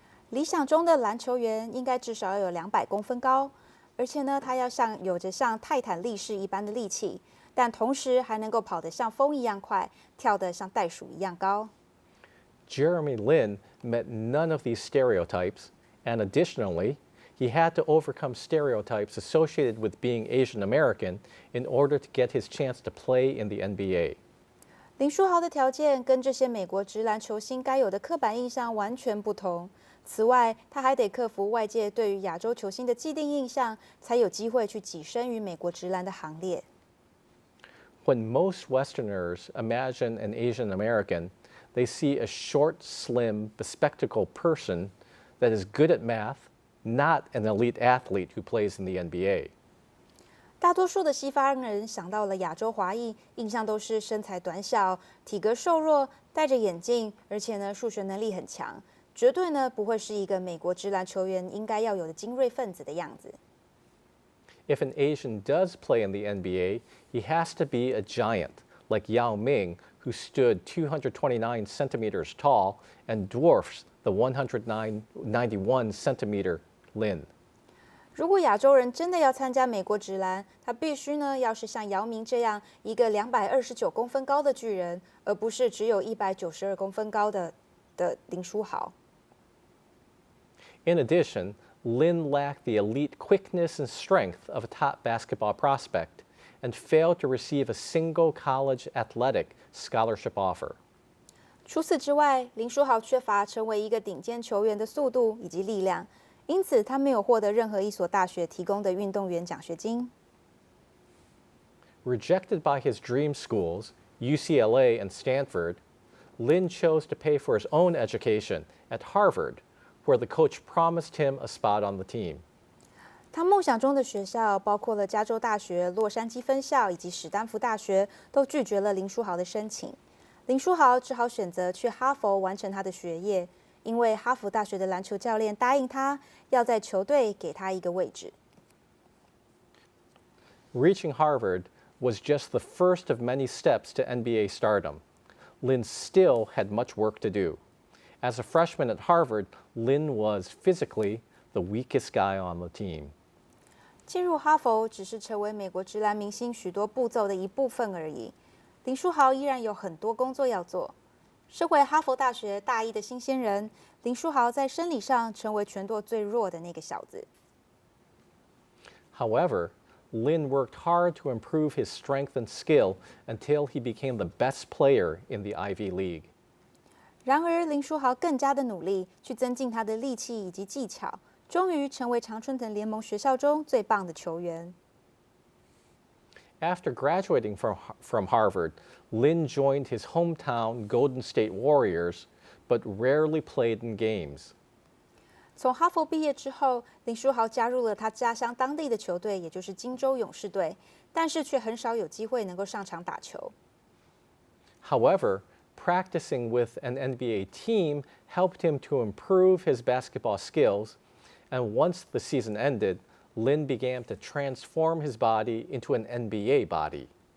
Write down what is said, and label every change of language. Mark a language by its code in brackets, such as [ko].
[zh] 理想中的篮球员应该至少要有200公分高，而且呢，他要有着像泰坦力士一般的力气，但同时还能够跑得像风一样快，跳得像袋鼠一样高。 [en] Jeremy Lin met none of these stereotypes, and additionally, he had to overcome stereotypes associated with being Asian American in order to get his chance to play in the NBA. [zh] 林书豪的条件跟这些美国职篮球星该有的刻板印象完全不同。此外，他还得克服外界对于亚洲球星的既定印象，才有机会去跻身于美国职篮的行列。 [en] When most Westerners imagine an Asian American, they see a short, slim, bespectacled person that is good at math, not an elite athlete who plays in the NBA. [zh] 大多数的西方人想到了亚洲华裔，印象都是身材短小、体格瘦弱、戴着眼镜，而且呢数学能力很强，绝对呢不会是一个美国职篮球员应该要有的精锐分子的样子。 [en] If an Asian does play in the NBA, he has to be a giant, like Yao Ming, who stood 229 centimeters tall and dwarfs the 191 centimeter Lin. [zh] 如果亚洲人真的要参加美国职篮，他必须呢要是像姚明这样一个229公分高的巨人，而不是只有192公分高的林书豪。 [en] In addition, Lin lacked the elite quickness and strength of a top basketball prospect and failed to receive a single college athletic scholarship offer. [zh] 除此之外，林书豪缺乏成为一个顶尖球员的速度以及力量，因此他没有获得任何一所大学提供的运动员奖学金。 [en] Rejected by his dream schools, UCLA and Stanford, Lin chose to pay for his own education at Harvard, where the coach promised him a spot on the team. [zh] 他梦想中的学校包括了加州大学、洛杉矶分校以及史丹福大学，都拒绝了林书豪的申请。林书豪只好选择去哈佛完成他的学业，因为哈佛大学的篮球教练答应他要在球队给他一个位置。 [en] Reaching Harvard was just the first of many steps to NBA stardom. Lin still had much work to do. As a freshman at Harvard, Lin was physically the weakest guy on the team. [zh] 进入哈佛只是成为美国职篮明星许多步骤的一部分而已。林书豪依然有很多工作要做。身为哈佛大学大一的新鲜人，林书豪在生理上成为全队最弱的那个小子。 [en] However, Lin worked hard to improve his strength and skill until he became the best player in the Ivy League. [zh] 然而，林书豪更加的努力去增进他的力气以及技巧，终于成为常春藤联盟学校中最棒的球员。 [en] After graduating from Harvard, Lin joined his hometown Golden State Warriors, but rarely played in games. [zh] 从哈佛毕业之后，林书豪加入了他家乡当地的球队，也就是金州勇士队，但是却很少有机会能够上场打球。 [en] However, practicing with an NBA team helped him to improve his basketball skills, and once the season ended, Lin began to transform his body into an NBA body.